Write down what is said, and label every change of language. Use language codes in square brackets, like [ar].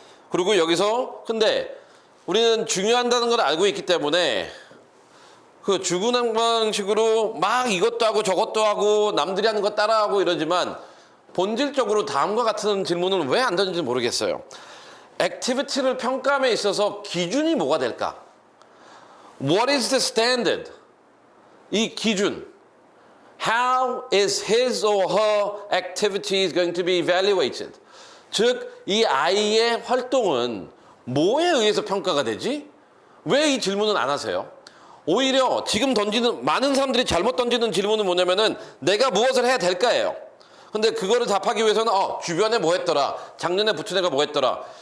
[ko] 그리고 여기서 근데 우리는 중요하다는 걸 알고 있기 때문에 그 주구장창식으로 막 이것도 하고 저것도 하고 남들이 하는 거 따라하고 이러지만 본질적으로 다음과 같은 질문은 왜 안 던지는지 모르겠어요. 액티비티를 평가함에 있어서 기준이 뭐가 될까? [en] What is the standard? [ko] 이 기준. [en] How is his or her activities going to be evaluated? [ko] 즉, 이 아이의 활동은 뭐에 의해서 평가가 되지? 왜 이 질문은 안 하세요? 오히려 지금 던지는 많은 사람들이 잘못 던지는 질문은 뭐냐면은 내가 무엇을 해야 될까예요. 근데 그거를 답하기 위해서는 주변에 뭐 했더라. 작년에 붙은 애가 뭐 했더라.